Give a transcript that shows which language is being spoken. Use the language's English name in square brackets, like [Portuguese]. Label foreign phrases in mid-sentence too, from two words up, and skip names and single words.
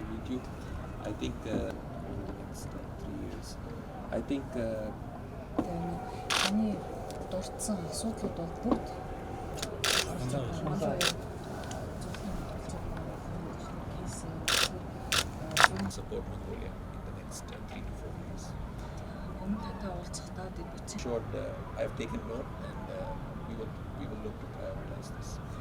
[English] you. I think over the next 3 years. I think [Mongolian] таны дурдсан асуудлууд бол бүгд [English] support Mongolia in the next 3 to 4 years. Sure, I've taken note, and we will look to prioritize this.